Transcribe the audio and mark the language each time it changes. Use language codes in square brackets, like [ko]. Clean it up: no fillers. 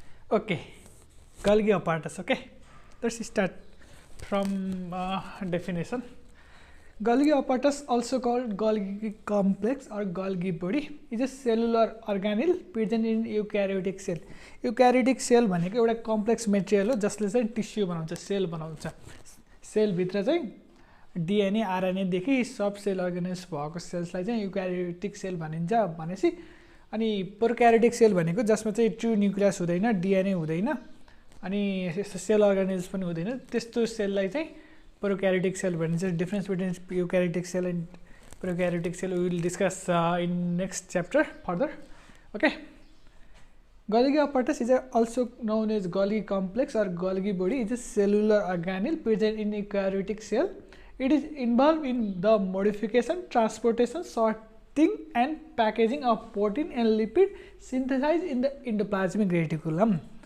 [en] Okay, Golgi apparatus. Okay, let's start from definition. Golgi apparatus, also called Golgi complex or Golgi body, is a cellular organelle present in eukaryotic cell. [ne] Eukaryotic cell भनेको एउटा complex material हो जसले चाहिँ tissue बनाउँछ, sale बनाउँछ. Sale भित्र चाहिँ DNA RNA देखि सब सेल अर्गेनेल्स भएको सेल्सलाई चाहिँ युक्यारियोटिक सेल भनिन्छ. भनेपछि अनि प्रोक्यारियोटिक सेल भनेको जसमा चाहिँ ट्रु न्युक्लियस हुँदैन, डीएनए हुँदैन अनि सेल अर्गेनेल्स पनि हुँदैन, त्यस्तो सेललाई चाहिँ प्रोक्यारियोटिक सेल भनिन्छ. [en] Difference between eukaryotic cell and prokaryotic cell we will discuss in next chapter further. Okay, Golgi apparatus is also known as Golgi complex or Golgi body, is a cellular organelle present in eukaryotic cell. It is involved in the modification, transportation, sorting and packaging of protein and lipid synthesized in the endoplasmic reticulum.